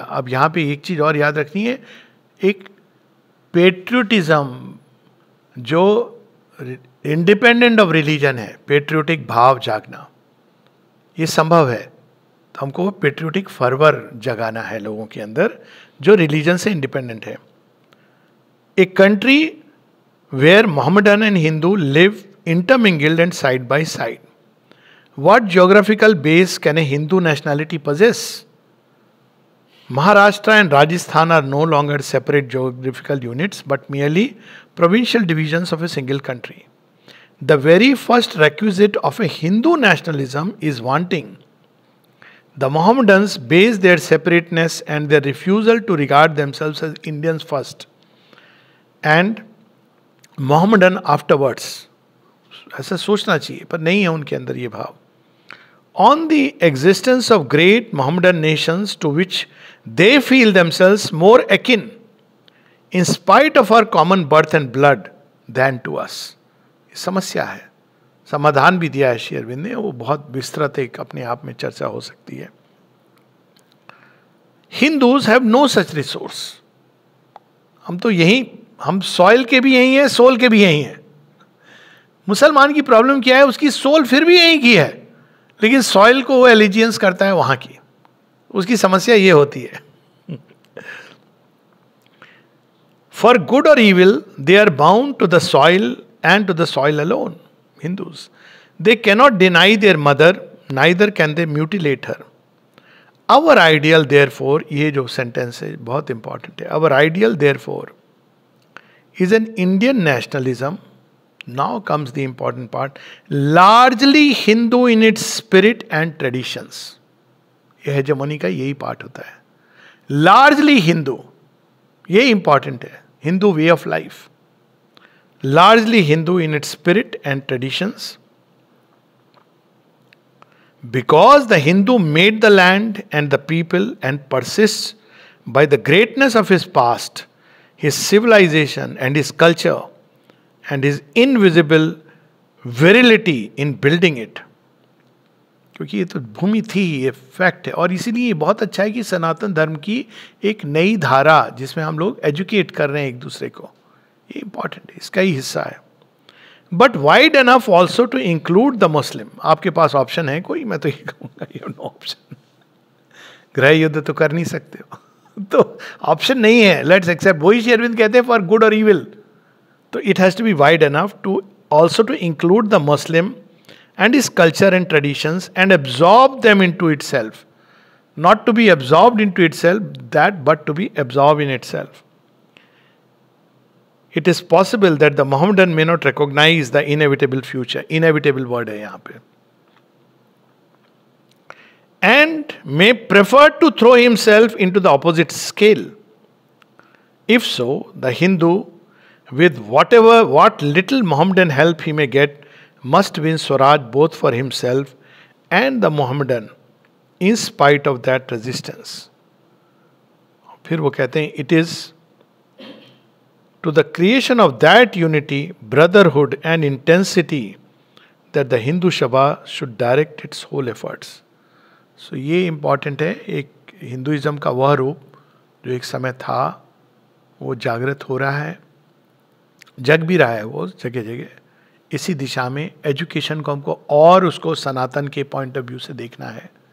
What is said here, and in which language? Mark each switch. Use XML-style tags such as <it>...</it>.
<hi>अब यहां पे एक चीज और याद रखनी है, एक पेट्रियोटिज्म जो इंडिपेंडेंट ऑफ रिलीजन है, पेट्रियोटिक भाव जागना, ये संभव है। तो हमको पेट्रियोटिक फर्वर जगाना है लोगों के अंदर जो रिलीजन से इंडिपेंडेंट है।</hi> <en>A country where Mohammedan and Hindu live intermingled and side by side. What geographical base can a Hindu nationality possess? Maharashtra and Rajasthan are no longer separate geographical units but merely provincial divisions of a single country. The very first requisite of a Hindu nationalism is wanting. The Mohammedans base their separateness and their refusal to regard themselves as Indians first and Mohammedan afterwards.</en> <hi>ऐसा सोचना चाहिए, पर नहीं है उनके अंदर ये भाव।</hi> <en>On the existence of great Mohammedan nations to which they feel themselves more akin, in spite of our common birth and blood, than to us.</en> <hi>समस्या है, समाधान भी दिया है श्री अरविंद ने, वो बहुत विस्तृत एक अपने आप में चर्चा हो सकती है।</hi> <en>Hindus have no such resource.</en> <hi>हम तो यही, हम सॉइल के भी यही हैं, सोल के भी यही हैं। मुसलमान की प्रॉब्लम क्या है, उसकी सोल फिर भी यही की है, लेकिन सॉइल को वो एलिजियंस करता है वहां की, उसकी समस्या ये होती है।</hi> <en>For good और evil they are bound to the soil and to the soil alone. Hindus, they cannot deny their mother, neither can they mutilate her. Our ideal therefore,</en> <hi>ये जो सेंटेंस है बहुत इंपॉर्टेंट है,</hi> <en>Our ideal therefore is an Indian nationalism. Now comes the important part. Largely Hindu in its spirit and traditions.</en> <hi>यह hegemony का यही part होता है।</hi> <en>Largely Hindu,</en> <hi>ये इंपॉर्टेंट है।</hi> <en>Hindu way of life. Largely Hindu in its spirit and traditions. Because the Hindu made the land and the people and persists by the greatness of his past, his civilization and his culture, and his invisible virility in building it.</en> <hi>क्योंकि ये तो भूमि थी, ये fact है। और इसीलिए ये बहुत अच्छा है कि सनातन धर्म की एक नई धारा जिसमें हम लोग एजुकेट कर रहे हैं एक दूसरे को, ये इंपॉर्टेंट है, इसका ही हिस्सा है।</hi> <en>But wide enough also to include the Muslim.</en> <hi>आपके पास ऑप्शन है कोई? मैं तो ये कहूँगा ये नो ऑप्शन। गृह युद्ध तो कर नहीं सकते हो तो ऑप्शन नहीं है,</hi> <en>Let's accept.</en> <hi>वही श्री अरविंद कहते हैं</hi> <en>For good और evil. So it has to be wide enough to also to include the Muslim and his culture and traditions and absorb them into itself. Not to be absorbed into itself, that, but to be absorbed in itself. It is possible that the Mohammedan may not recognize the inevitable future. Inevitable word</en> <hi>है यहाँ पे.</hi> <en>And may prefer to throw himself into the opposite scale. If so, the Hindu, with what little Mohammedan help he may get, must win Swaraj both for himself and the Mohammedan, in spite of that resistance.</en> <hi>फिर वो कहते हैं,</hi> <en>it is to the creation of that unity, brotherhood and intensity that the Hindu Sabha should direct its whole efforts.</en> <hi>So ये important है, एक Hinduism का वह रूप जो एक समय था वो जागृत हो रहा है, जग भी रहा है वो जगह जगह। इसी दिशा में एजुकेशन को हमको और उसको सनातन के पॉइंट ऑफ व्यू से देखना है।</hi>